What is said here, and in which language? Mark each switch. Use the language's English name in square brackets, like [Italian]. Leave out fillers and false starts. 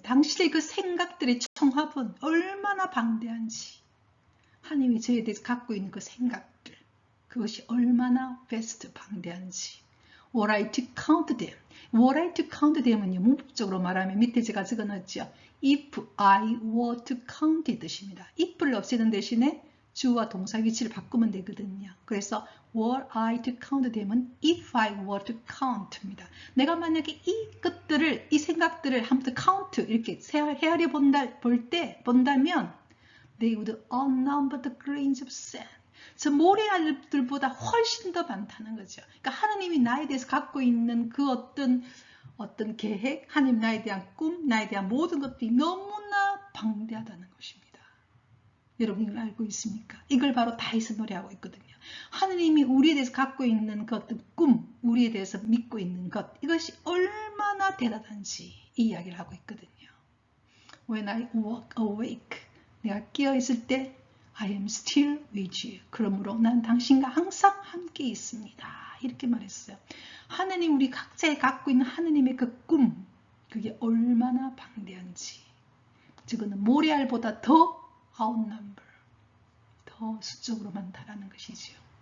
[Korean] 당신의 그 생각들의 총합은 얼마나 방대한지. 하나님이 저에 대해서 갖고 있는 그 생각들, 그것이 얼마나 vast, 방대한지. [English] Were I to count them. Were I to count them [Korean] 은요, 문법적으로 말하면 밑에 제가 적어놨죠. [English] If I were to count의 뜻입니다. [Korean] if를 없애는 대신에 주어와 동사 위치를 바꾸면 되거든요. [English] 그래서 were I to count them은 if I were to count입니다. [Korean] 내가 만약에 이것들을, 이 생각들을 한번 count 이렇게 헤아려 본다면 [English] they would outnumber the grains of sand. [Korean] 저 모래알들보다 훨씬 더 많다는 거죠. 그러니까 하나님이 나에 대해서 갖고 있는 그 어떤 계획, 하나님 나에 대한 꿈, 나에 대한 모든 것들이 너무나 방대하다는 것입니다. 여러분 이걸 알고 있습니까? 이걸 바로 다윗은 노래하고 있거든요. 하나님이 우리에 대해서 갖고 있는 그 어떤 꿈, 우리에 대해서 믿고 있는 것, 이것이 얼마나 대단한지 이 이야기를 하고 있거든요. [English] When I walk awake, [Korean] 내가 깨어있을 때 [English] I am still with you. [Korean] 그러므로 난 당신과 항상 함께 있습니다. 이렇게 말했어요. 하나님, 우리 각자에 갖고 있는 하나님의 그 꿈, 그게 얼마나 방대한지. 저거는 모래알보다 더 outnumber, 더 수적으로 많다라는 것이죠.